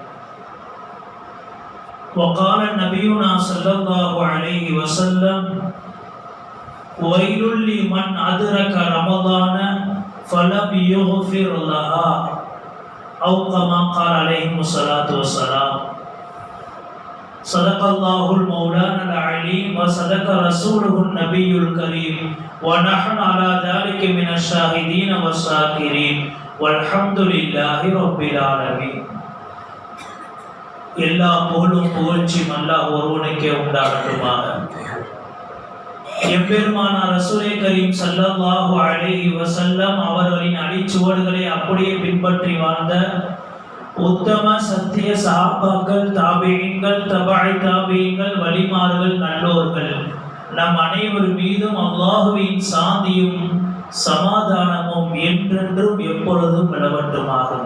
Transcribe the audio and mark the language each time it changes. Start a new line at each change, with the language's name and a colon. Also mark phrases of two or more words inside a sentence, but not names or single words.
Arabic: وقال نبينا صلى الله عليه وسلم ويل لمن أدرك رمضان فلم يغفر لها أو كما قال عليه الصلاة والسلام صدق الله المولانا العليم وصدق رسوله النبي الكريم ونحن على ذلك من الشاهدين والشاكرين والحمد لله رب العالمين.
Tamil: எல்லா புகழும் புகழ்ச்சியும் அல்லாஹ் ஒருவனுக்கே உண்டாகட்டுமாக. எம்பெருமானார்
Arabic: رسول كريم صلى الله عليه وسلم
Tamil: அவர்களின் அடிச்சுவடுகளை அப்படியே பின்பற்றி வாழ்ந்த உத்தம சத்திய சஹாபாக்கள், தாபீன்கள், தபஅ தாபீன்கள், வலிமார்கள், நல்லோர்கள் நம் அனைவர் மீதும் அல்லாஹ்வின் சாந்தியும் சமாதானமும் என்றென்றும் எப்பொழுதும் நிலவட்டுமாக.